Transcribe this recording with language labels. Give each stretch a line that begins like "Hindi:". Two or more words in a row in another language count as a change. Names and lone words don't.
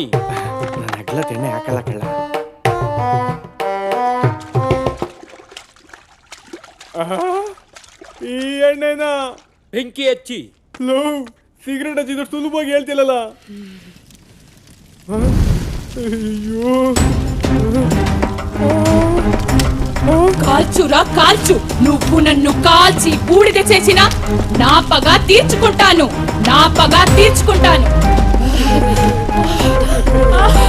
Kannada: ನನ್ನ ಅಗ್ಲ ಎಣ್ಣೆ ಹಾಕಲ್ಲ ಕಳ್ಳ. ಈ ಎಣ್ಣೆನ ಬೆಂಕಿ ಹಚ್ಚಿ. ಲೋ, ಸಿಗರೇಟ್ ಹಚ್ಚಿದ್ರು ಸುಲಭವಾಗಿ ಹೇಳ್ತಿಲ್ಲಲ್ಲ. ಅಯ್ಯೋ,
Telugu: కాల్చురా కాల్చు, నువ్వు నన్ను కాల్చి బూడిద చేసిన నా పగ తీర్చుకుంటాను.